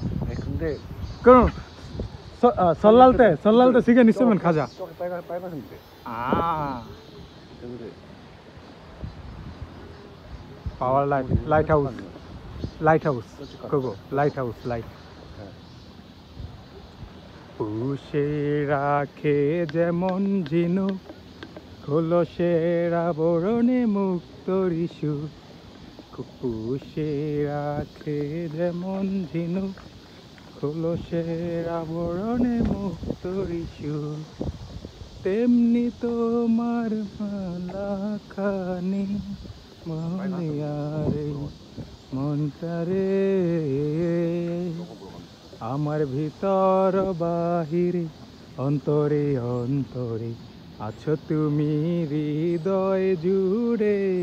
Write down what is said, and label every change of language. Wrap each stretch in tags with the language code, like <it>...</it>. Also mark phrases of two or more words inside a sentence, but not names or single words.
<ko>네, 근데 그럼 설날 때 시간 있으면 가자. 저기 빨간색인데. 아, 근데</ko> <en>power lighthouse 그거 lighthouse light.</en> <bn>পুষে রাখে যেমন ঝিনুক, খোলসের আবরণে মুক্ত ঋষু। পুষে রাখে যেমন ঝিনুক, খোলসের আবরণে মুক্ত ঋষু, তেমনি তোমার মালাখানি মনিয়ারে মনটারে, আমার ভিতর বাহিরে অন্তরে অন্তরে আছো তুমি হৃদয় জুড়ে,</bn>